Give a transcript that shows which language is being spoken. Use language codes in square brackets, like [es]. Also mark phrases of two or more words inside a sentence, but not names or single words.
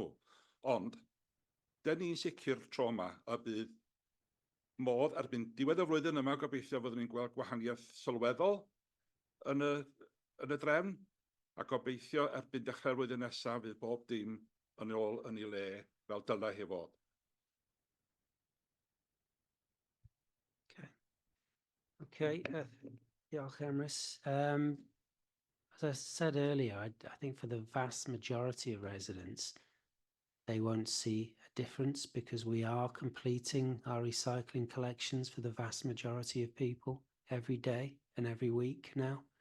[cy] Ond, dyn ni'n sicr tro yma y bydd modd erbyn diwedd y flwyddyn yma gobeithio fyddwn ni'n gweld gwahaniaeth sylweddol yn y drefn, a gobeithio erbyn dechrau'r flwyddyn nesaf fydd bob dim yn ôl yn ei le fel dylai hi fod. Okay, diolch Emrys. [en] As I said earlier, I think for the vast majority of residents, they won't see a difference because we are completing our recycling collections for the vast majority of people every day and every week now.